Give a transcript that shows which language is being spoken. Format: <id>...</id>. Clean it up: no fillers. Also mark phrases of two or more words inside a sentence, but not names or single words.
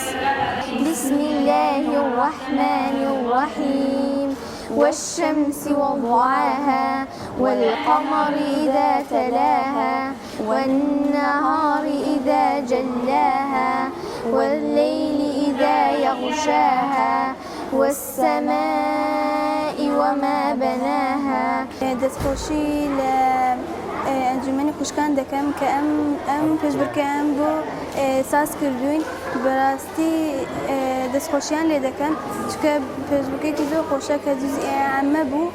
<ar>بسم الله الرحمن الرحيم والشمس وضحاها والقمر إذا تلاها والنهار إذا جلاها والليل إذا يغشاها والسماء وما بناها.</ar> <ckb>دەستخۆشی لە ئەنجومەنی خوشکان دەکەم کە ئەم پێشبڕکەیان بۆ ساز کردوین بەڕاستی دەستخۆشییان لێ دەکەن چکە پێشبڕکەیەکی زۆر خۆشە کە جزئی عامە بوو.</ckb>